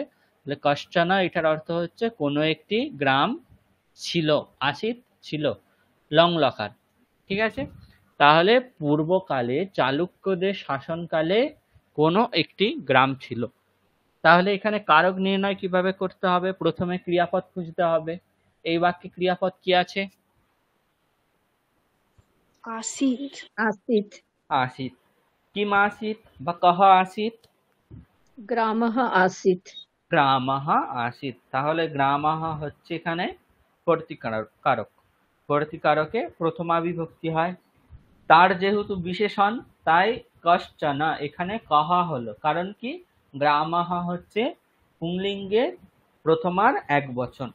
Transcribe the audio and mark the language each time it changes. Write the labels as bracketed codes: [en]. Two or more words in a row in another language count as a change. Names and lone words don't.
[bn] তাহলে কশ্চন এটার অর্থ হচ্ছে কোনো একটি গ্রাম ছিল, আসিত ছিল, লং লকার। ঠিক আছে? তাহলে পূর্বকালে চালুক্যদের শাসনকালে কোনো একটি গ্রাম ছিল। তাহলে এখানে কারক নির্ণয় কিভাবে করতে হবে? প্রথমে ক্রিয়াপদ খুঁজতে হবে। এই বাক্যে ক্রিয়াপদ কি আছে? [sa] आसीत् आसीत् आसीत्। किम् आसीत् বা কহ आसीत्? ग्रामः आसीत् ग्रामः आसीत्। [bn] তাহলে গ্রামः হচ্ছে এখানে কর্তৃকারক। কর্তৃকারকে প্রথমা বিভক্তি হয়। তার যেহেতু বিশেষণ তাই কশ্চন এখানে কহা হলো। কারণ কি? গ্রামः হচ্ছে পুংলিঙ্গের প্রথমার একবচন।